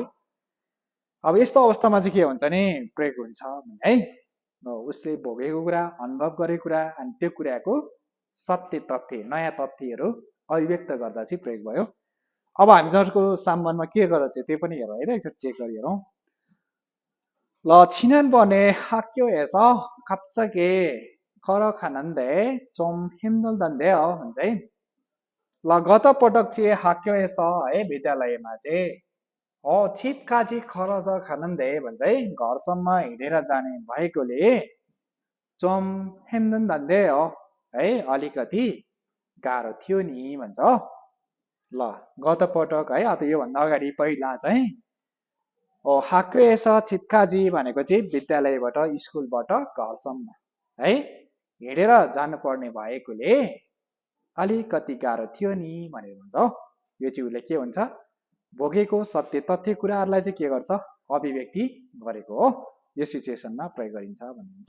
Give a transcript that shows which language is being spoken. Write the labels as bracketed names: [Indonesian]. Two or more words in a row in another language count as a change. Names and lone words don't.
[Nepali] अब यस्तो अवस्थामा चाहिँ के हुन्छ नि प्रयोग हुन्छ है उसले भोगेको कुरा अनुभव गरेको कुरा अनि त्यो कुराको सत्य तथ्य नयाँ तथ्यहरू अभिव्यक्त गर्दा चाहिँ प्रयोग भयो। अब हामी जसको सम्बन्धमा के गरेर चाहिँ त्यो पनि हेरौँ है एकचोटि चेक गरी हेरौँ। [Korean] ल 지난번에 학교에서 갑자기 걸어가는데 좀 힘들던데요 [Nepali] भन्छ है। ल गत पटक चाहिँ 학교에서 है विद्यालयमा चाहिँ [Korean] 집까지 걸어서 가는데 [Nepali] भन्छ है घरसम्म हिँडेर जाने भएकोले [Korean] 좀 힘든던데요 [Nepali] है अलिकति गाह्रो थियो नि भन्छ। ल गत पटक है अथवा योभन्दा अगाडि पहिला चाहिँ [Korean] 학교에서 집까지 [Nepali] भनेको चाहिँ विद्यालयबाट स्कुलबाट घरसम्म है हिँडेर जानुपर्ने भएकोले अलिकति गाह्रो थियो नि भनेर भन्छ। यो चाहिँ उसले के हुन्छ भोगेको सत्य तथ्य कुराहरूलाई चाहिँ के गर्छ अभिव्यक्ति गरेको हो यो सिचुएसनमा प्रयोग गरिन्छ भन्नुहुन्छ।